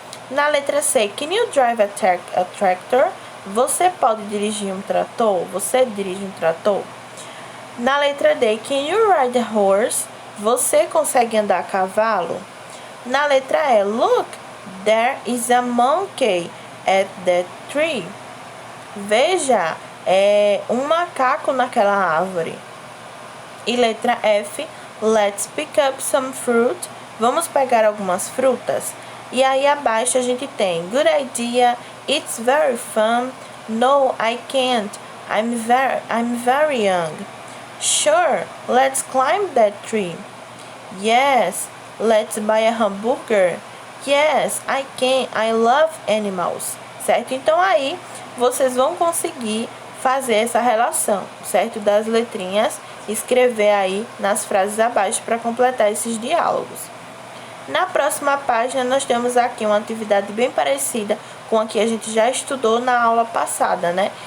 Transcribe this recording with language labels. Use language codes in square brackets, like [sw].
[pt] Na letra C, [en] Can you drive a tractor? [pt] Você pode dirigir um trator? Você dirige um trator? Na letra D, [en] Can you ride a horse? [pt] Você consegue andar a cavalo? Na letra E, [en] Look, there is a monkey at that tree. [pt] Veja, um macaco naquela árvore. E letra F, [en] Let's pick up some fruit. [pt] Vamos pegar algumas frutas. E aí abaixo a gente tem [en] Good idea, it's very fun. No, I can't, I'm very young. Sure, let's climb that tree. Yes, let's buy a hamburger. Yes, I can, I love animals. Certo? [pt] Então aí vocês vão conseguir fazer essa relação, certo? Das letrinhas, escrever aí nas frases abaixo para completar esses diálogos. Na próxima página nós temos aqui uma atividade bem parecida com a que a gente já estudou na aula passada, né?